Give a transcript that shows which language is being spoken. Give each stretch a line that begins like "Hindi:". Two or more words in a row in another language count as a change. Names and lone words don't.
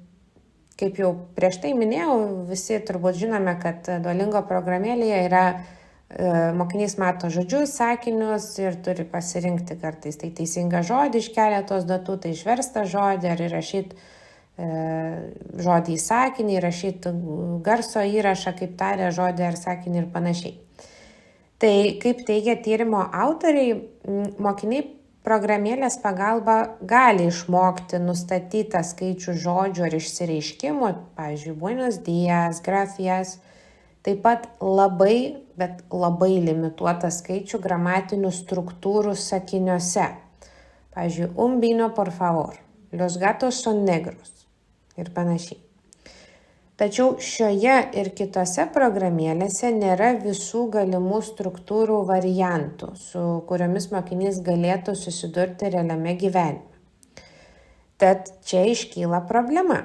Lithuanian: Tai kaip jau prieš tai minėjau, visi turbūt žinome, kad Duolingo programėlėje yra mokinys mato žodžius, sakinius ir turi pasirinkti kartais tai teisingą žodį iš keletos datų, tai išverstą žodį ar įrašyti žodį į sakinį, įrašyti garso įrašą, kaip taria žodį ar sakinį ir panašiai. Tai kaip teigia tyrimo autoriai, mokiniai programėlės pagalba gali išmokti nustatytą skaičių žodžių ar išsireiškimų, pavyzdžiui,
Spanish: buenos dias, gracias,
Lithuanian: taip pat labai, bet labai limituotą skaičių gramatinių struktūrų sakiniuose. Pavyzdžiui,
Spanish: un vino por favor, los gatos son negros
Lithuanian: ir panašiai. Tačiau šioje ir kitose programėlėse nėra visų galimų struktūrų variantų, su kuriomis mokinys galėtų susidurti realiame gyvenime. Tad čia iškyla problema.